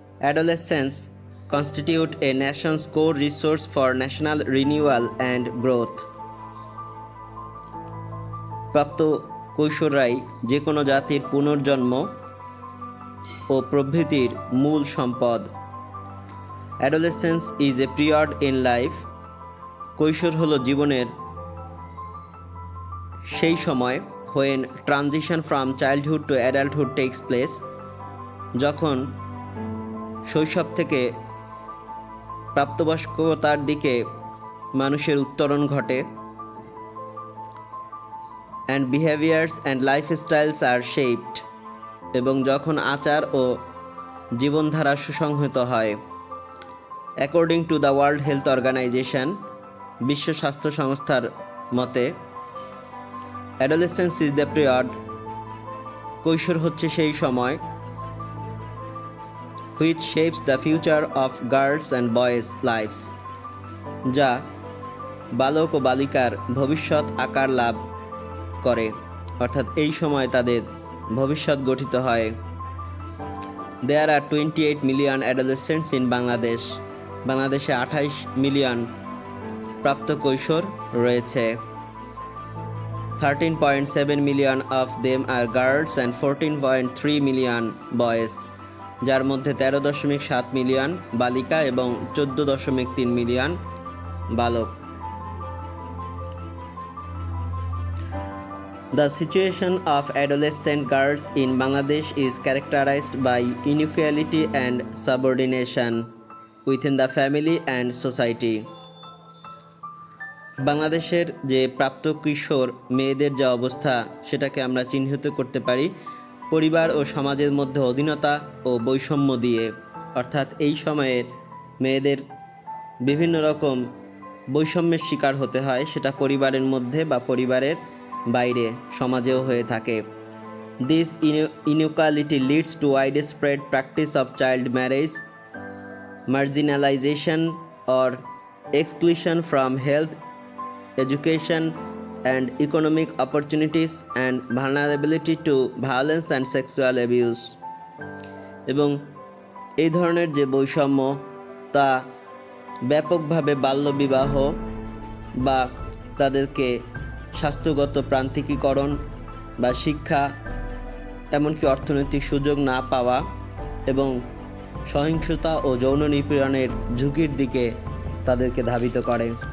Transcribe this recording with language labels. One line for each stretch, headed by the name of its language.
English: Adolescents constitute a nation's core resource for national renewal and growth.
Bangla: প্রাপ্ত কৈশোররাই যে কোনো জাতির পুনর্জন্ম ও প্রবৃদ্ধির মূল সম্পদ।
English: Adolescence is a period in life.
Bangla: কৈশোর হলো জীবনের সেই সময়
English: when transition from childhood to adulthood takes place,
Bangla: যখন শৈশব থেকে প্রাপ্তবয়স্কতার দিকে মানুষের উত্তরণ ঘটে।
English: and behaviors and lifestyles are shaped,
Bangla: এবং যখন আচার ও জীবনধারা সুসংহত হয়।
English: according to the World Health Organization,
Bangla: বিশ্ব স্বাস্থ্য সংস্থার মতে
English: adolescence is the period,
Bangla: কৈশোর হচ্ছে সেই সময়
English: which shapes the future of girls and boys' lives,
Bangla: যা বালক ও বালিকার ভবিষ্যৎ আকার লাভ করে, অর্থাৎ এই সময় তাদের ভবিষ্যৎ গঠিত হয়।
English: There are 28 million adolescents in Bangladesh.
Bangla: বাংলাদেশে 28 মিলিয়ন প্রাপ্ত কৈশোর রয়েছে।
English: 13.7 million of them are girls and 14.3 million boys,
Bangla: যার মধ্যে 13.7 মিলিয়ন বালিকা এবং 14.3 মিলিয়ন বালক।
English: The situation of adolescent girls in Bangladesh is characterized by inequality and subordination within the family and society.
Bangla: বাংলাদেশের যে প্রাপ্ত কিশোর মেয়েদের যে অবস্থা, সেটাকে আমরা চিহ্নিত করতে পারি পরিবার ও সমাজের মধ্যে অধীনতা ও বৈষম্য দিয়ে। অর্থাৎ এই সময়ে মেয়েদের বিভিন্ন রকম বৈষম্যের শিকার হতে হয়, সেটা পরিবারের মধ্যে বা পরিবারের বাইরে সমাজেও হয়ে থাকে।
English: This inequality leads to widespread practice of child marriage, marginalization or exclusion from health, education and economic opportunities, and vulnerability to violence and sexual abuse.
Bangla: এবং এই ধরনের যে বৈষম্য, তা ব্যাপকভাবে বাল্যবিবাহ বা তাদেরকে স্বাস্থ্যগত প্রান্তিকীকরণ বা শিক্ষা, এমনকি অর্থনৈতিক সুযোগ না পাওয়া এবং সহিংসতা ও যৌন নিপীড়নের ঝুঁকির দিকে তাদেরকে ধাবিত করে।